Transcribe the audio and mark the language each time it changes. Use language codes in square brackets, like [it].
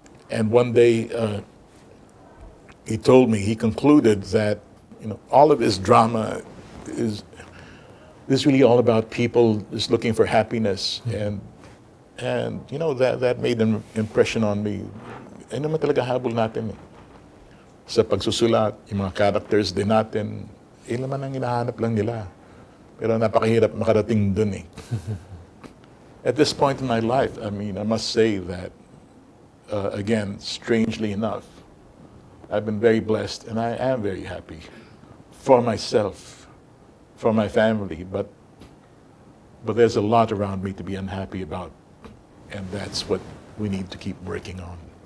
[en] And one day he told me, he concluded that, you know, all of his drama is really all about people just looking for happiness. And you know, that made an impression on me. [tl] Ano naman talaga habol natin eh. Sa pagsusulat, yung mga characters din natin, naman ang hinahanap lang nila. Pero napakahirap makarating dun eh. [en] At this point in my life, I mean, I must say that, again, strangely enough, I've been very blessed and I am very happy for myself, for my family, but there's a lot around me to be unhappy about, and that's what we need to keep working on.